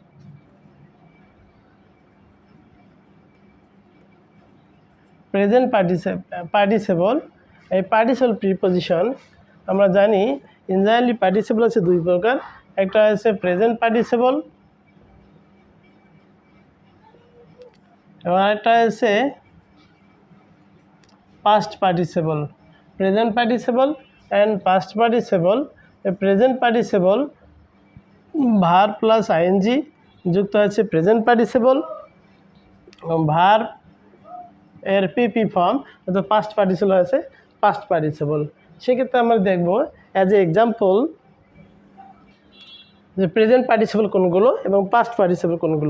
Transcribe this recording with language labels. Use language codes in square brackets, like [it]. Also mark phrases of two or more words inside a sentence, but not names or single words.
[en] present participle, [bn] এই [en] participle preposition [bn] আমরা জানি [en] generally participle [bn] আছে দুই প্রকার, একটা আছে [en] present participle [bn] এবং আরেকটা আছে [en] past participle. Present participle and past participle. A present participle verb plus ing [bn] যুক্ত আছে [en] present participle এবং ভার্ব এর PP form অর্থাৎ past participle আছে past participle. [bn] সেক্ষেত্রে আমরা দেখব [en] as an example [bn] যে [en] present participle [bn] কোনগুলো এবং [en] past participle [bn] কোনগুলো।